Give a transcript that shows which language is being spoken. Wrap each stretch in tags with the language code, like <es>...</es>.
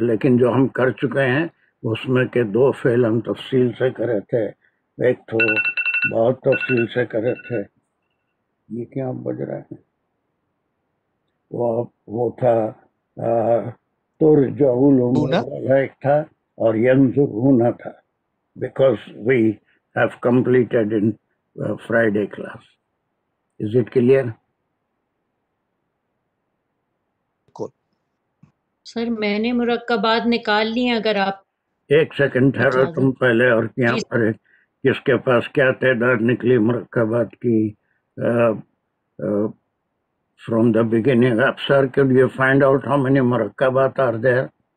<ur>لیکن جو ہم کر چکے ہیں اس میں کہ دو فعل ہم تفصیل سے کرے تھے، ایک تو بہت تفصیل سے کرے تھے. یہ کیا بج رہا ہے؟ وہ تھا ترجعوا الامور والا ایک تھا اور ینظرون تھا.</ur> <en>Because we have completed in Friday class. Is it clear?</en> <ur>سر میں نے مرکبات نکال لی ہیں، اگر آپ ایک سیکنڈ ٹھہرو تم پہلے. اور یہاں پر کس کے پاس کیا تعداد نکلی مرکبات کی</ur> <en>from the beginning? Sir, could you find out how many مرکبات are there?</en>